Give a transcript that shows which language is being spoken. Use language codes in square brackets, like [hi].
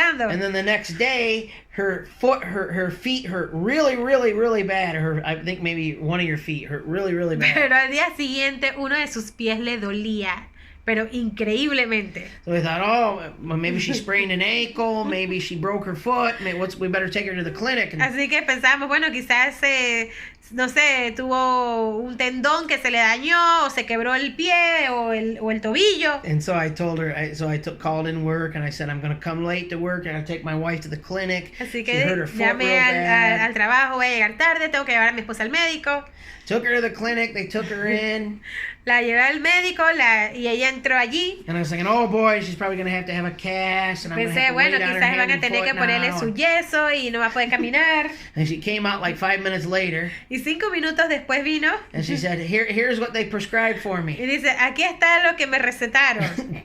[en] And then the next day, her feet hurt really, really, really bad. I think maybe one of your feet hurt really, really bad. [es] Pero al día siguiente uno de sus pies le dolía, pero increíblemente. [en] So we thought, maybe she sprained an ankle, maybe she broke her foot. We better take her to the clinic. [es] Así que pensamos, bueno, quizás no sé, tuvo un tendón que se le dañó o se quebró el pie o el tobillo. [en] And so I told her, called in work and I said, I'm going to come late to work and I'll take my wife to the clinic. [es] Así que llamé al trabajo, voy a llegar tarde, tengo que llevar a mi esposa al médico. [en] Took her to the clinic, they took her in. [es] La llevé al médico y ella entró allí. [en] And I was thinking, oh boy, she's probably going to have a cast. And [es] Pensé, bueno, quizás van a tener que ponerle su yeso y no va a poder caminar. [en] And she came out like 5 minutes later. [es] Y 5 minutos después vino. [en] And she said, here's what they prescribed for me. [es] Y dice, aquí está lo que me recetaron.